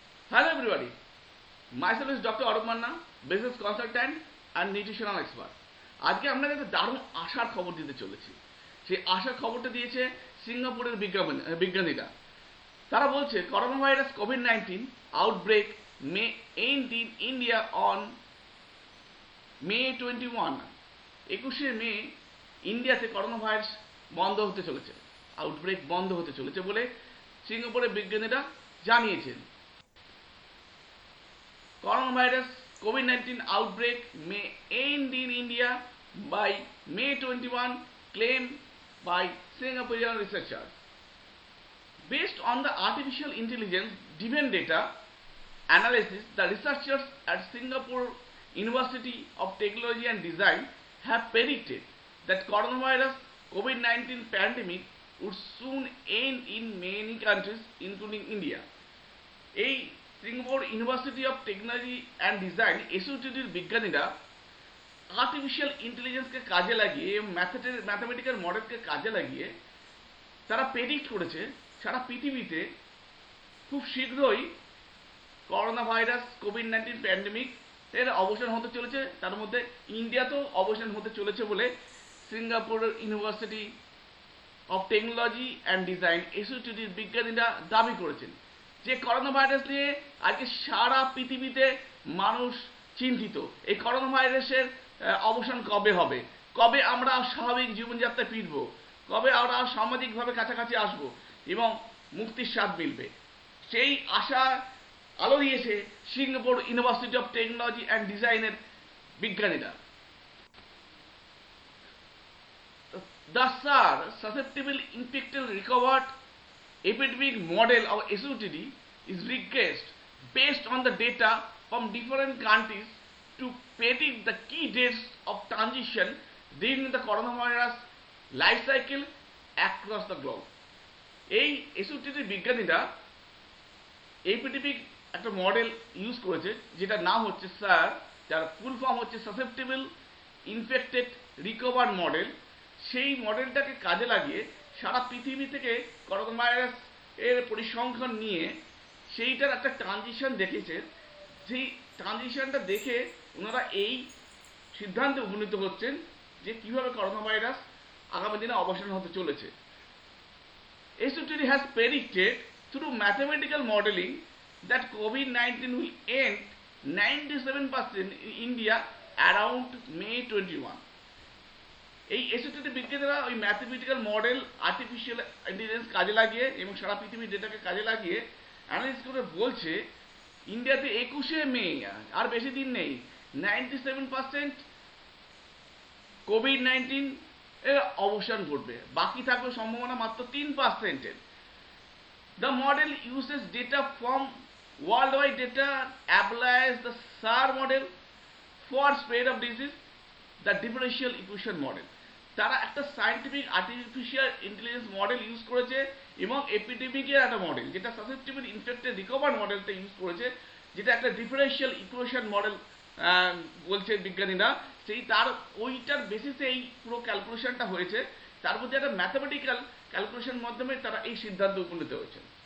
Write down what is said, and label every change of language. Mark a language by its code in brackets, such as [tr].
[en] Hello everybody, myself is Dr. Arup Manna, business consultant and nutritional expert. [bn] আজকে আপনাদের একটা দারুণ আশার খবর দিতে চলেছি। সেই আশার খবরটা দিয়েছে সিঙ্গাপুরের বিজ্ঞানীরা। তারা বলছে [en] Corona virus COVID-19 outbreak May end in India on May 21। [bn] 21শে মে ইন্ডিয়াতে করোনা ভাইরাস বন্ধ হতে চলেছে, আউটব্রেক বন্ধ হতে চলেছে বলে সিঙ্গাপুরের বিজ্ঞানীরা জানিয়েছেন। [en] Coronavirus COVID-19 outbreak may end in India by May 21, claimed by Singaporean researchers. Based on the artificial intelligence driven data analysis, the researchers at Singapore University of Technology and Design have predicted that coronavirus COVID-19 pandemic would soon end in many countries including India. [bn] এই Singapore university of technology and design এসইউটিডির বিজ্ঞানীরা artificial ইন্টেলিজেন্সকে কাজে লাগিয়ে mathematical মডেলকে কাজে লাগিয়ে তারা predict করেছে সারা পৃথিবীতে খুব শীঘ্রই করোনা ভাইরাস কোভিড-19 প্যান্ডেমিক এর অবসান হতে চলেছে, তার মধ্যে ইন্ডিয়াতেও অবসান হতে চলেছে বলে Singapore university of technology and design এসইউটিডির বিজ্ঞানীরা দাবি করেছেন যে করোনা ভাইরাস নিয়ে আজকে সারা পৃথিবীতে মানুষ চিন্তিত। এই করোনা ভাইরাসের অবসান কবে হবে, কবে আমরা স্বাভাবিক জীবনযাত্রায় ফিরব, কবে আমরা সামাজিকভাবে কাছাকাছি আসব এবং মুক্তির স্বাদ মিলবে, সেই আশা আলো দিয়েছে Singapore university of technology and ডিজাইনের বিজ্ঞানীরা। [en] The SAR susceptible infected recovered epidemic model of SOTD is regressed based on the data from different countries to predict the key dates of transition during the coronavirus life cycle across the globe. [bn] এই SOTD বিজ্ঞানীরা epidemic একটা model use করেছে যেটা নাম হচ্ছে SAR, যার full form হচ্ছে susceptible infected recovered model. সেই মডেলটাকে কাজে লাগিয়ে সারা পৃথিবী থেকে করোনা ভাইরাস এর পরিসংখ্যান নিয়ে সেইটার একটা ট্রানজিশন দেখেছে। সেই ট্রানজিশনটা দেখে ওনারা এই সিদ্ধান্তে উপনীত হচ্ছেন যে কিভাবে করোনা ভাইরাস আগামী দিনে অবসান হতে চলেছে। [en] SOTD has predicted through mathematical modeling that COVID-19 will end 97% in India around May 21. [bn] এই এসওটিডি বিজ্ঞানীরা ওই ম্যাথমেটিক্যাল মডেল আর্টিফিশিয়াল ইন্টেলিজেন্স কাজে লাগিয়ে এবং সারা পৃথিবীর ডেটাকে কাজে লাগিয়ে অ্যানালিসিস করে বলছে ইন্ডিয়াতে 21শে মে, আর বেশি দিন নেই, 97% কোভিড-19 এর অবসান ঘটবে, বাকি থাকবে সম্ভাবনা মাত্র 3%-এর। [en] The model uses data from worldwide data, applies the SAR model for spread of disease, the differential equation model. [bn] তারা একটা scientific artificial intelligence model use করেছে এবং এপিডেমিকের একটা মডেল যেটা সাসেপ্টেবল ইনফেক্টেড রিকভার্ড মডেলটা ইউজ করেছে, যেটা একটা ডিফারেন্সিয়াল ইকুয়েশন মডেল বলছে বিজ্ঞানীরা। সেই তার ওইটার বেসিসে এই পুরো ক্যালকুলেশনটা হয়েছে, তার মধ্যে একটা ম্যাথামেটিক্যাল ক্যালকুলেশন মাধ্যমে তারা এই সিদ্ধান্তে উপনীত হয়েছে।